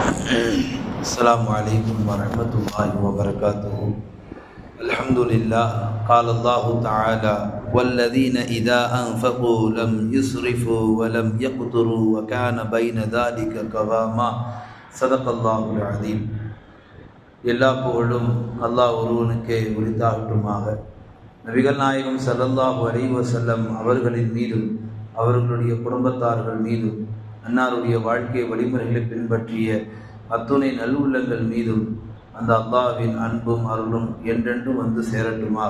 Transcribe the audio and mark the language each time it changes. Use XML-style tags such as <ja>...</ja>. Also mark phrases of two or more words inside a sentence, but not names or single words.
<ar>السلام عليكم ورحمة الله وبركاته. الحمد لله. قال الله تعالى: والذين إذا أنفقوا لم يسرفوا ولم يقتروا وكان بين ذلك قواما. صدق الله العظيم.</ar> <ta>எல்லா புகழும் அல்லாஹ் ஒருவனுக்கே உரித்தாகட்டுமாக. நபிகள் நாயகம்</ta> <ar>صلى الله عليه وسلم</ar> <ta>அவர்களின் மீதும் அவர்களுடைய குடும்பத்தார்கள் மீதும் அன்னாருடைய வாழ்க்கை வழிமுறைகளை பின்பற்றிய அத்துணை நல்லுள்ளங்கள் மீதும் அந்த அல்லாஹ்வின் அன்பும் அருளும் என்றென்றும் வந்து சேரட்டுமாக.</ta>